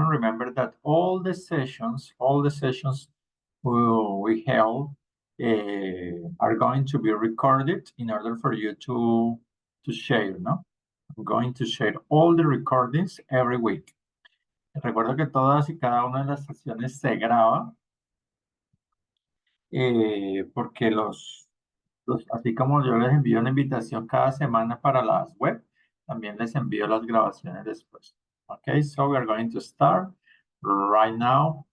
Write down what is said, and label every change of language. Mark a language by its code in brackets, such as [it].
[en] Remember that all the sessions we held are going to be recorded in order for you to share, ¿no? I'm going to share all the recordings every week. [es] Recuerdo que todas y cada una de las sesiones se graba porque así como yo les envío una invitación cada semana para las web, también les envío las grabaciones después. [en] Okay, so we are going to start right now.